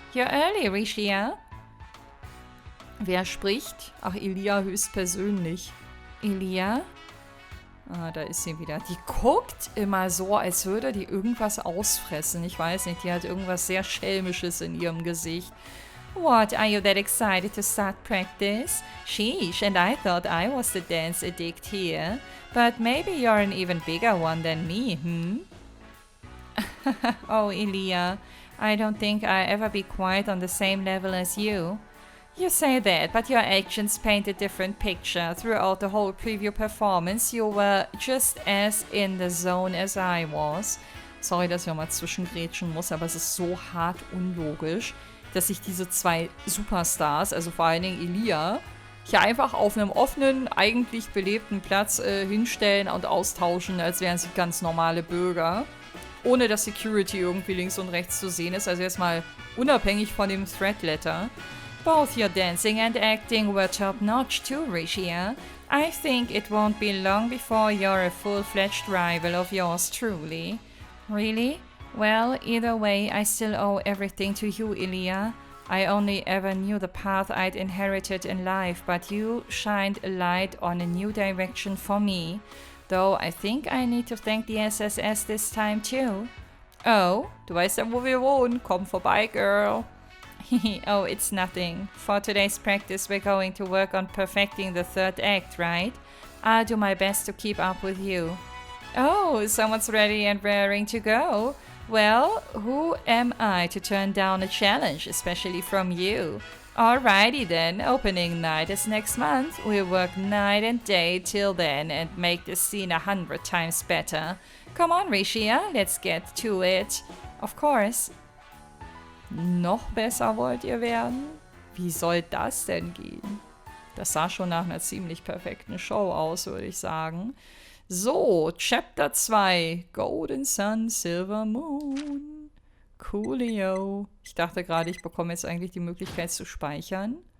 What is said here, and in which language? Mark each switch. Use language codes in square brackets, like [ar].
[en] You're early, Rishia. [de] Wer spricht? Ach, Elia höchstpersönlich. Elia? Ah, da ist sie wieder. Die guckt immer so, als würde die irgendwas ausfressen. Ich weiß nicht, die hat irgendwas sehr Schelmisches in ihrem Gesicht. [en] What, are you that excited to start practice? Sheesh, and I thought I was the dance addict here. But maybe you're an even bigger one than me, hm? Oh, Elia, I don't think I'll ever be quite on the same level as you. You say that, but your actions paint a different picture. Throughout the whole preview performance, you were just as in the zone as I was. [de] Sorry, dass ich mal zwischengrätschen muss, aber es ist so hart unlogisch, dass sich diese zwei Superstars, also vor allen Dingen Elia, hier einfach auf einem offenen, eigentlich belebten Platz hinstellen und austauschen, als wären sie ganz normale Bürger. Ohne dass Security irgendwie links und rechts zu sehen ist. Also erstmal unabhängig von dem Threat Letter. [en] Both your dancing and acting were top-notch too, Rishia. I think it won't be long before you're a full-fledged rival of yours truly. Really? Well, either way, I still owe everything to you, Elia. I only ever knew the path I'd inherited in life, but you shined a light on a new direction for me. Though I think I need to thank the SSS this time too. [de] Oh, du weißt ja, wo wir wohnen. Komm vorbei, [en] girl. Oh, it's nothing. For today's practice, we're going to work on perfecting the third act, right? I'll do my best to keep up with you. Oh, someone's ready and raring to go. Well, who am I to turn down a challenge, especially from you? Alrighty then, opening night is next month. We'll work night and day till then and make this scene 100 times better. Come on, Rishia, let's get to it. Of course. [de] Noch besser wollt ihr werden? Wie soll das denn gehen? Das sah schon nach einer ziemlich perfekten Show aus, würde ich sagen. [en] So, Chapter 2. Golden Sun, Silver Moon. [de] Coolio. Ich dachte gerade, ich bekomme jetzt eigentlich die Möglichkeit zu speichern.